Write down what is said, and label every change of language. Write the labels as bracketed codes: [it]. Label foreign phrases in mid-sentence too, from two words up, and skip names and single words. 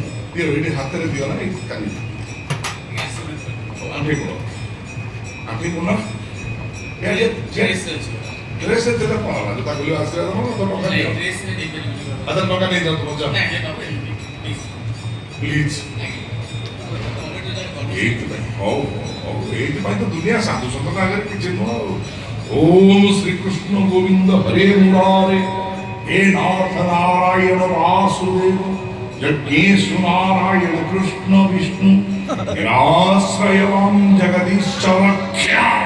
[or] ଦିଅ ଏଇଠି ହାତରେ ଦିଅ ନା ଏଇ କାଲି ଆଣ୍ଠି କୋଣ ଆଣ୍ଠି କୋଣ ଡ୍ରେସ୍ ଦେଲେ କ'ଣ ହେଲା ଜୋତା ଖୋଲିବ ଆସିଲା ଟଙ୍କା ଦିଅ ଆଚ୍ଛା ଟଙ୍କା ନେଇଯାଅ ତୁମ ଯାଅ ପ୍ଲିଜ୍ ଏଇଥିପାଇଁ ହଉ ହଉ ଏଇଥିପାଇଁ ତ ଦୁନିଆ ସାଧୁ ସନ୍ତଙ୍କ ଆଗରେ କିଛି ନୁହଁ [sa] ओम् श्रीकृष्ण गोविन्द हरे मुरारे हे नाथ नारायण वासुदेव यज्ञेशु नारायण कृष्ण विष्णु निराश्रयवां जगदीश रक्षा।